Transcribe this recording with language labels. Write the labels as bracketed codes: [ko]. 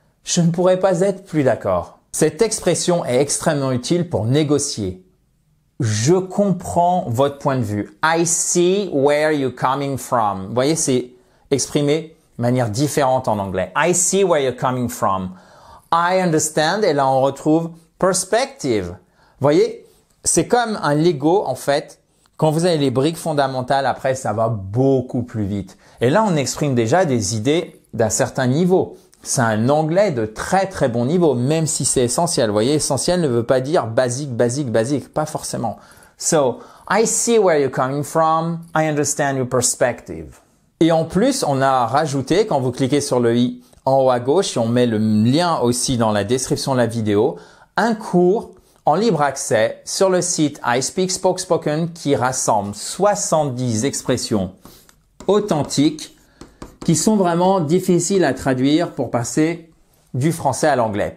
[fr] Je ne pourrais pas être plus d'accord. Cette expression est extrêmement utile pour négocier. Je comprends votre point de vue. [en] I see where you're coming from. [fr] Vous voyez, c'est exprimé de manière différente en anglais. [en] I see where you're coming from. I understand. [fr] Et là, on retrouve perspective. Vous voyez, c'est comme un Lego, en fait. Quand vous avez les briques fondamentales, après, ça va beaucoup plus vite. Et là, on exprime déjà des idées d'un certain niveau. C'est un anglais de très très bon niveau, même si c'est essentiel. Vous voyez, essentiel ne veut pas dire basique, basique, basique. Pas forcément. [en] So, I see where you're coming from. I understand your perspective. [fr] Et en plus, on a rajouté, quand vous cliquez sur le i en haut à gauche, et on met le lien aussi dans la description de la vidéo, un cours en libre accès sur le site iSpeak Spoken qui rassemble 70 expressions authentiques qui sont vraiment difficiles à traduire pour passer du français à l'anglais.